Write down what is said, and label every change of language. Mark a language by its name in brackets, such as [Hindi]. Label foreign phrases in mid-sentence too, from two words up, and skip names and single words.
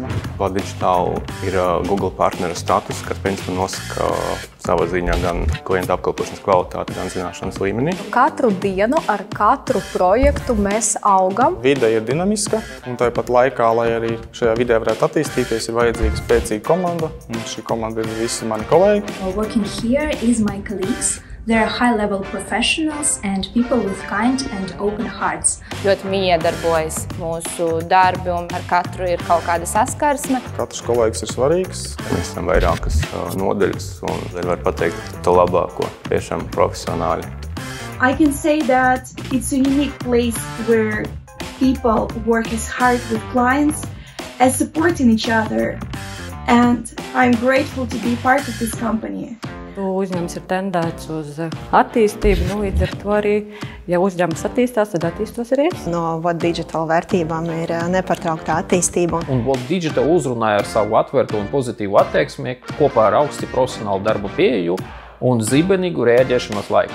[Latvian] What Digital ir Google partneru status, kas principā nosaka savā ziņā gan klienta apkalpošanas kvalitāti, gan zināšanas līmenī. Katru dienu ar katru projektu mēs augam. Vide ir dinamiska, un tāpat laikā, lai arī šajā vidē varētu attīstīties, ir vajadzīga spēcīga komanda. Un šī komanda ir visi mani kolēģi. [English] Working here is my colleagues. They are high-level professionals and people with kind and open hearts. [Latvian] Ļoti miedarbojas mūsu darbi un ar katru ir kaut kāda saskarsme. Katrs kolēģis ir svarīgs. Mēs esam vairākas nodaļas un var pateikt to labāko, tiešām profesionāli. [English] I can say that it's a unique place where people work as hard with clients as supporting each other. And I'm grateful to be part of this company. [Latvian] Uzņēmums ir tendēts uz attīstību, līdz ar to arī, ja uzņēmums attīstās, tad attīstos arī es. No What Digital vērtībām ir nepārtraukta attīstība. Un What Digital uzrunāja ar savu atvērtu un pozitīvu attieksmi kopā ar augsti profesionālu darba pieeju un zibenīgu rēģēšanas laiku.